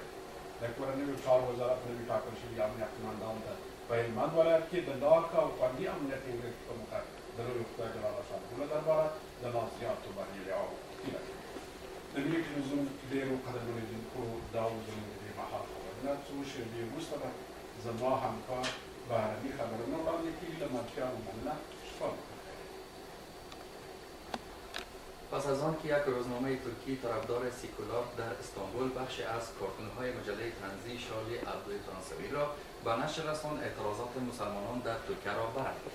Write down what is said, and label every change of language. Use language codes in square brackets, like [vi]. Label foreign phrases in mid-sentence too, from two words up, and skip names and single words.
[ps] د کورنیو چارو وزارت نوي ټاکل شوي امنیت قماندان ته په هلمند ولایت کې د لاک او خوندي امنیت ټینګښت په موخه د لوی خدای [ar] جلاله شانه [ps] له درباره د لا زیاتو بریاوو هیله کوي. د ملي ټلویزیون ډېرو قدرمنو لیدونکو دا و زموږ د دې مهال خبرونه څو شېبې وروسته به زما همکار بهرني خبرونه وړاندې کړي. له ملکیانو مننه. شپه [fa] پس از آن که یک روزنامه ترکی طرفدار سیکولار در استانبول بخشی از کارتون‌های مجله طنزی شالی ابروی فرانسوی را به نشر رساند، اعتراضات مسلمانان در ترکیه را برد.